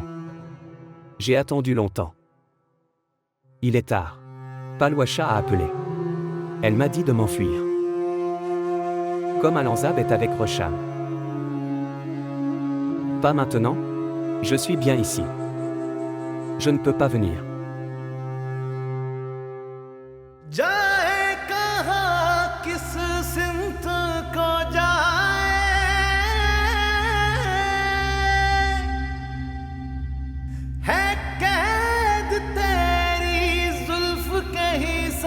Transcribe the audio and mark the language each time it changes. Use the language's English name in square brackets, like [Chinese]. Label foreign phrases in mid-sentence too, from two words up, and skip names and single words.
[French] J'ai attendu longtemps. Il est tard. Palwasha a appelé. Elle m'a dit de m'enfuir. Comme Alanzab est avec Resham. Pas maintenant. Je suis bien ici. Je ne peux pas venir. [Hindi] जाए कहाँ किस सिमत को जाए है कैद तेरी जुल्फ के ही